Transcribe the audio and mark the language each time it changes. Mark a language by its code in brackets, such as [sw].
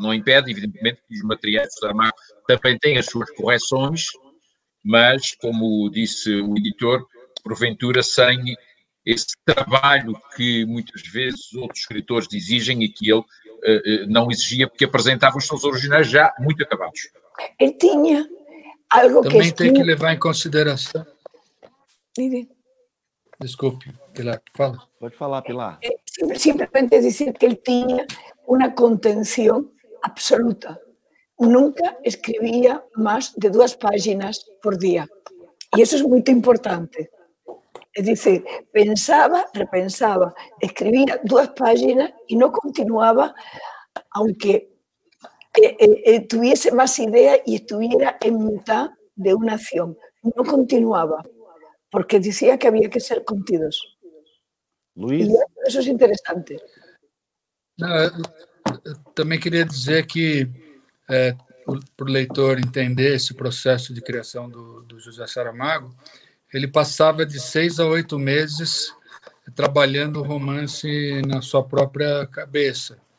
[pt] Não impede, evidentemente, que os materiais do Saramago também têm as suas correções, mas, como disse o editor, porventura sem esse trabalho que muitas vezes outros escritores exigem e que ele não exigia, porque apresentava os seus originais já muito acabados. Ele tinha algo Também que... tem que levar em consideração... Desculpe, Pilar, fala. Pode falar, Pilar. Simplesmente dizer que ele tinha uma contenção absoluta. [es] Nunca escribía más de 2 páginas por día. Y eso es muy importante. Es decir, pensaba, repensaba, escribía 2 páginas y no continuaba, aunque tuviese más ideas y estuviera en mitad de una acción. No continuaba, porque decía que había que ser contidos. Luiz? Y eso es interesante. [pt] Eu também queria dizer que, para o leitor entender esse processo de criação do José Saramago, ele passava de 6 a 8 meses trabalhando o romance na sua própria cabeça,